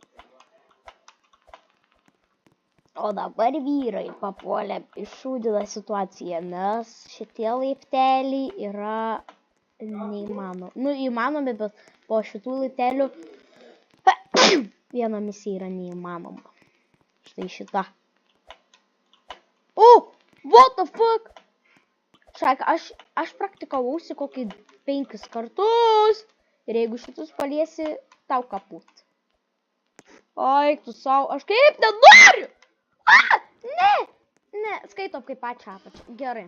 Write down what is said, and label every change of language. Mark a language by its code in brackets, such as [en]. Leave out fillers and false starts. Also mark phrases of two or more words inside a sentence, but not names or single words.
[lt] O dabar vyrai papuolė į šūdiną situaciją, nes šitie laipteliai yra neįmanomi. Nu, įmanomi, bet po šitų laiptelių viena misija yra neįmanoma. Štai šita. [en] Oh, what the fuck? [lt] Šaik, aš praktikavausi kokį 5 kartus. Ir jeigu šitus paliesi, tau kaput. Oi, tu savo, aš kaip nenoriu! Ne, skaitom kaip apačią. Gerai.